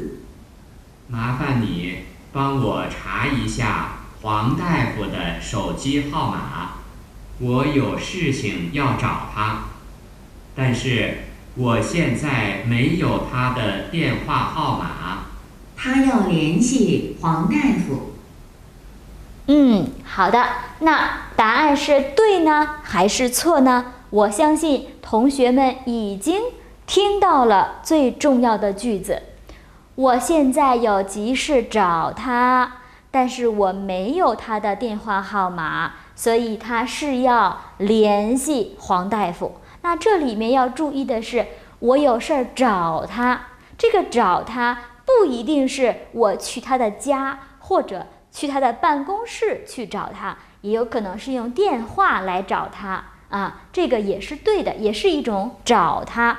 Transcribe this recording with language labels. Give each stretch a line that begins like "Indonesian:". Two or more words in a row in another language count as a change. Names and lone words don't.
Chinese: 麻煩你幫我查一下黃大夫的手機號碼，我有事情要找他，但是我現在沒有他的電話號碼。他要聯繫黃大夫。好的，那答案是對呢還是錯呢？我相信同學們已經聽到了最重要的句子。我現在有急事找他，但是我沒有他的電話號碼，所以他是要聯繫黃大夫。那這裡面要注意的是，我有事兒找他，這個找他不一定是我去他的家或者去他的辦公室去找他，也有可能是用電話來找他啊，這個也是對的，也是一種找他。